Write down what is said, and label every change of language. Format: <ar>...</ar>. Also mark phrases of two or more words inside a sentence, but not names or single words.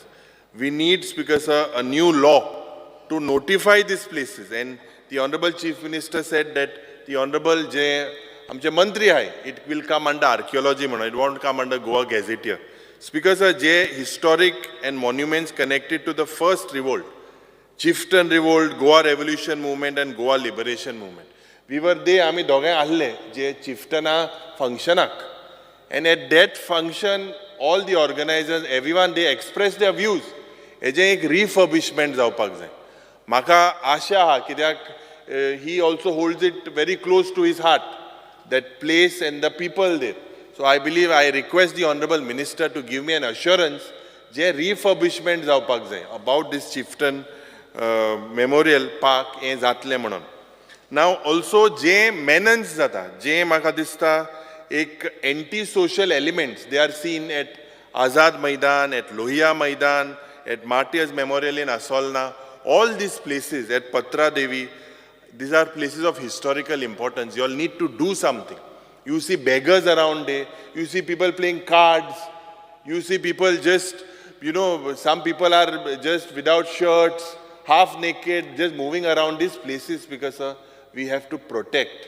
<en>We need, Speaker sir, a new law to notify these places, and the Honorable Chief Minister said that the Honorable</en> <kok>आमचे मंत्री हाय,</kok> <en>it will come under archaeology, it won't come under Goa Gazetteer. Speaker sir, historic and monuments connected to the first revolt, Chieftain Revolt, Goa Revolution Movement and Goa Liberation Movement. We were there,</en> <kok>आमी दोघे आसले, जे Chieftaina functionak.</kok> <en>And at that function, all the organizers, everyone, they expressed their views.</en> <kok>हेजे एक refurbishment जावपाक जाय. Maka आशा हा, कित्याक</kok> <en>he also holds it very close to his heart, that place and the people there. So I believe I request the Honorable Minister to give me an assurance</en> <kok>जे refurbishment जावपाक जाय</kok> <en>about this Chieftain Memorial Park</en> <kok>हे जातले म्हणून.</kok> <en>Now also</en> <kok>जे menace जाता, जे म्हाका दिसता एक</kok> <en>anti-social elements, they are seen at Azad Maidan, at Lohia Maidan, at Martyrs Memorial in Asolna, all these places, at Patra Devi, these are places of historical importance. You all need to do something. You see beggars around there, you see people playing cards, you see people just, some people are just without shirts, half naked, just moving around these places, because we have to protect.</en>